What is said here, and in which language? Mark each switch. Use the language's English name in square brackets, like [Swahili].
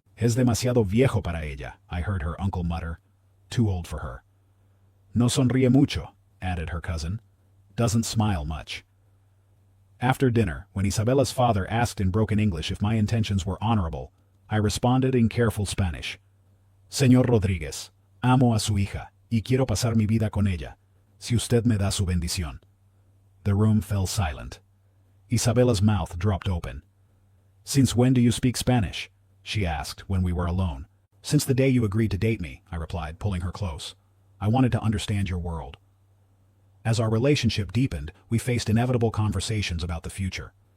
[Spanish] "Es demasiado viejo para ella," [English] I heard her uncle mutter. "Too old for her." [Spanish] "No sonríe mucho," [English] added her cousin. "Doesn't smile much." After dinner, when Isabella's father asked in broken English if my intentions were honorable, I responded in careful Spanish. [Spanish] "Señor Rodríguez, amo a su hija, y quiero pasar mi vida con ella, si usted me da su bendición." [English] The room fell silent. Isabella's mouth dropped open. "Since when do you speak Spanish?" she asked when we were alone. "Since the day you agreed to date me," I replied, pulling her close. "I wanted to understand your world." As our relationship deepened, we faced inevitable conversations about the future.